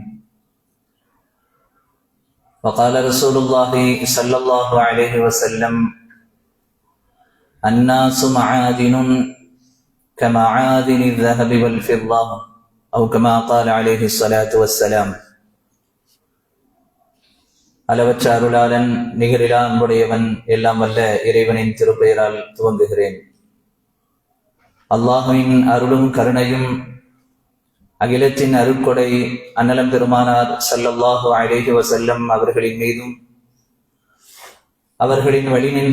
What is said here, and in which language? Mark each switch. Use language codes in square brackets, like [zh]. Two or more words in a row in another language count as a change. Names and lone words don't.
[ar] وقال رسول الله صلى الله عليه وسلم: الناس معادن كمعادن الذهب والفضة، أو كما قال عليه الصلاة والسلام. [ta] அளவற்ற அருளாளன் நிகரிலா அன்புடையவன் எல்லாம் வல்ல இறைவனின் திருப்பெயரால் துவங்குகிறேன். அல்லாஹுவின் அருளும் கருணையும் அகிலத்தின் அருட்கொடை அன்னலம் பெருமானார் [ar] صلى الله عليه وسلم [ta] அவர்களின் மீதும், அவர்களின் வழி நின்று